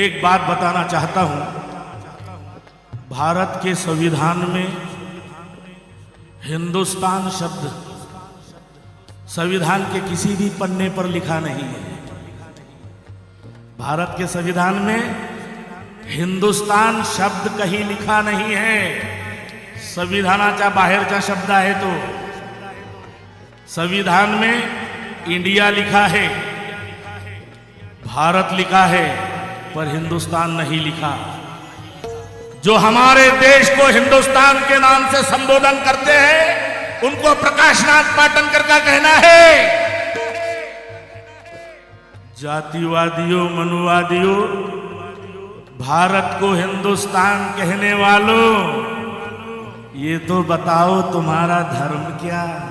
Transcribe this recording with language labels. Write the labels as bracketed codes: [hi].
[hi] एक बात बताना चाहता हूं, भारत के संविधान में हिंदुस्तान शब्द संविधान के किसी भी पन्ने पर लिखा नहीं है। भारत के संविधान में हिंदुस्तान शब्द कहीं लिखा नहीं है। [mr] संविधानाचा बाहेरचा शब्द आहे तो। [hi] संविधान में इंडिया लिखा है, भारत लिखा है, पर हिंदुस्तान नहीं लिखा। जो हमारे देश को हिंदुस्तान के नाम से संबोधन करते हैं, उनको प्रकाशनाथ पाटनकर का कहना है, जातिवादियों मनुवादियों, भारत को हिंदुस्तान कहने वालों, ये तो बताओ तुम्हारा धर्म क्या।